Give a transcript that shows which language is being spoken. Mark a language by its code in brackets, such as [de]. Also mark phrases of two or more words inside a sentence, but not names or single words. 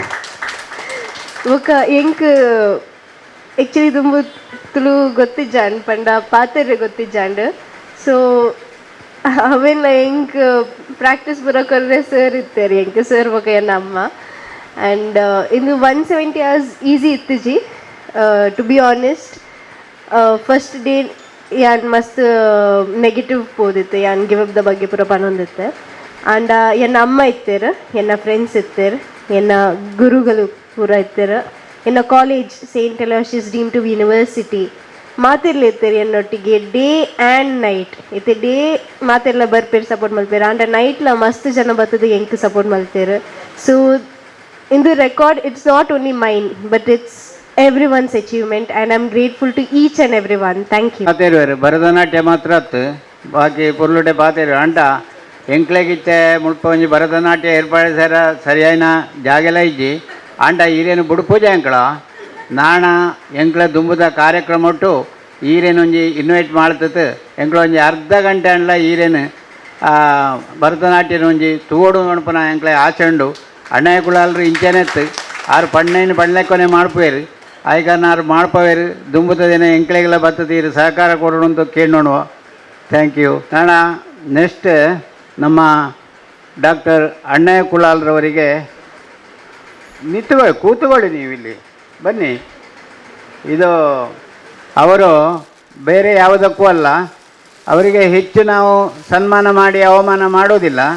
[tcy] ಒಕ್ಕ ಎಂಕ್ ಆ್ಯಕ್ಚುಲಿ ತುಂಬ ತುಳು ಗೊತ್ತಿಜ್ಜಾಂಡ್ ಪಂಡ ಪಾತೆರೆ ಗೊತ್ತಿಜ್ಜಾಂಡ್. ಸೊ ಅವೆಲ್ಲ ಎಂಕ್ ಪ್ರಾಕ್ಟೀಸ್ ಬರೋಕ್ರೆ ಸರ್ ಇತ್ತೇರಿ ಎಂಕ್ ಸರ್ ಬೊಕ ಎನ್ನ ಅಮ್ಮ. ಆ್ಯಂಡ್ ಇಂದು 170 [en] hours easy [tcy] ಇತ್ತಿಜಿ [en] to be honest. first day [tcy] ಯಾನ್ ಮಸ್ತ್ ನೆಗೆಟಿವ್ ಪೋದಿತ್ತೆ ಯಾನ್ [en] give up [tcy] ದ ಬಗ್ಗೆ ಪೂರ ಪನೊಂದಿತ್ತೆ. ಆ್ಯಂಡ್ ಎನ್ನ ಅಮ್ಮ ಇತ್ತೇರು, ಎನ್ನ ಫ್ರೆಂಡ್ಸ್ ಇತ್ತೇರು, ಎನ್ನ ಗುರುಗಳು ಪೂರ ಇತ್ತೇರು, ಎನ್ನ ಕಾಲೇಜ್ ಸೇಂಟ್ ಅಲೋಷಿಯಸ್ ಡೀಮ್ ಟು ಯೂನಿವರ್ಸಿಟಿ ಮಾತಿರ್ಲಿರ್ತೀರಿ ಎನ್ನೊಟ್ಟಿಗೆ [en] day and night [tcy] ಇತ್ತೆ. ಡೇ ಮಾತೆಲ್ಲ ಬರ್ಪೇರು ಸಪೋರ್ಟ್ ಮಲ್ಪೇರು ಆಂಡ ನೈಟ್ಲ ಮಸ್ತ್ ಜನ ಬರ್ತದೆ ಎಂಕ್ ಸಪೋರ್ಟ್ ಮಲ್ತೇರು. [en] ಸೊ ಇಂದು record it's not only mine but it's everyone's achievement and I'm grateful to each and everyone. Thank you. [tcy] ಪಾತೇರು ಭರತನಾಟ್ಯ ಮಾತ್ರ ಅತ್ತು ಬಾಕಿ ಪುರ್ಲುಡೆ ಪಾತೇರು ಅಂಟ ಎಂಕ್ಲೆಗಿತ್ತೆ ಮುಲ್ಪ ಒಂಜಿ ಭರತನಾಟ್ಯ ಏರ್ಪಾಡಿಸಾರ ಸರಿಯಾಯಿನ ಜಾಗೆಲ್ಲ ಇಜ್ಜಿ ಅಂಟ ಈರೇನು ಬುಡು ಪೂಜೆ ಎಂಕ್ಳ ನಾಣ ಎಂಕ್ಲ ದುಂಬುದ ಕಾರ್ಯಕ್ರಮ ಒಟ್ಟು ಈರೇನು ಒಂಜಿ ಇನ್ವೈಟ್ ಮಾಡ್ತತ್ತು ಎಂಕ್ಳ ಒಂಜಿ ಅರ್ಧ ಗಂಟೆ ಅಂಡ್ಲ ಈರೇನು ಭರತನಾಟ್ಯನ ಒಂಜಿ ತೂಡು ನೋಡ್ಪನ ಎಂಕ್ಲೆ ಆಚಂಡು ಅಣ್ಣಯ್ಯ ಕುಳಾಲ್ರು ಇಂಚೆನೆತ್ತು ಆರು ಪಣ್ಣೈನು ಪಣ್ಲೆಕ್ಕೊನೆ ಮಾಡ್ಪೇರು ಆಯ್ಕಾರಣ ಆರು ಮಾಡ್ಪವೇರು ದುಂಬುದ ದಿನ ಎಂಕ್ಲೆಗೆಲ್ಲ ಬರ್ತದೀರು ಸಹಕಾರ ಕೊಡೋಣ ಅಂತ ಕೇಳೋಣ. [en] thank you. [kn] ನಾಣ ನೆಕ್ಸ್ಟ್ ನಮ್ಮ ಡಾಕ್ಟರ್ ಅಣ್ಣಯ್ಯ ಕುಳಾಲ್ರವರಿಗೆ ನಿಂತುಕೊಳ್ಳಿ, ಕೂತುಕೊಳ್ಳಿ, ನೀವು ಇಲ್ಲಿ ಬನ್ನಿ. ಇದು ಅವರು ಬೇರೆ ಯಾವುದಕ್ಕೂ ಅಲ್ಲ, ಅವರಿಗೆ ಹೆಚ್ಚು ನಾವು ಸನ್ಮಾನ ಮಾಡಿ ಅವಮಾನ ಮಾಡೋದಿಲ್ಲ.